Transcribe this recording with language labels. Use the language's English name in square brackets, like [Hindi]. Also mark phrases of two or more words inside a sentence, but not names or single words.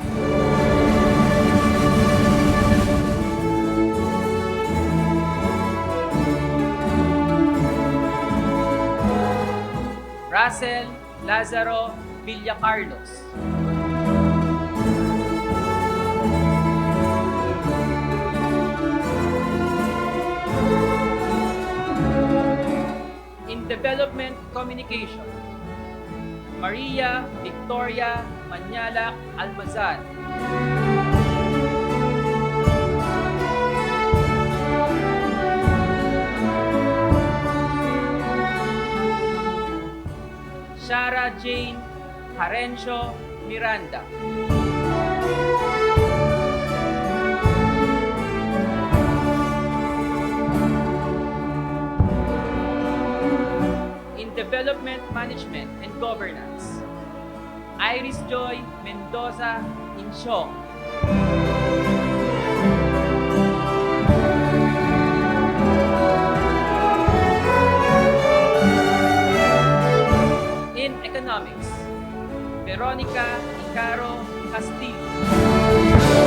[English] Russell Lazaro Villacarlos. In development communication, Maria Victoria Manyalak Almazan. Shara Jane Harencio Miranda. In development management and governance, Iris Joy Mendoza Insyong. In economics, Veronica Icaro Castillo.